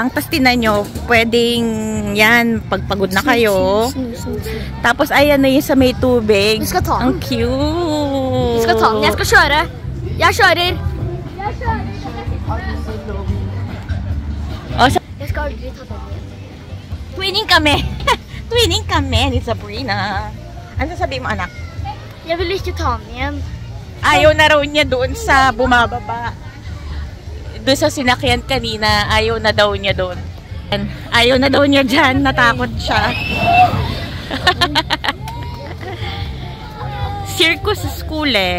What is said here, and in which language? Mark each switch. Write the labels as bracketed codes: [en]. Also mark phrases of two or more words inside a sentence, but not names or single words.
[tl] Tapos tinan nyo, pwedeng yan, pagpagod na kayo. Tapos ayan na yun sa may tubig. Ang cute. [sv] Jag ska ta den. Jag ska köra. Jag körer. Oh, Jag ska aldrig ta den. [tl] Twinning kami. Twinning kami ni Sabrina. Ano sabi mo, anak? [sv] Jag vill inte ta mig igen. [tl] Ayaw na raw niya doon sa bumababa. Doon sa sinakyan kanina, ayaw na daw niya doon. Ayaw na daw niya dyan, natakot siya. [en] Circus school eh.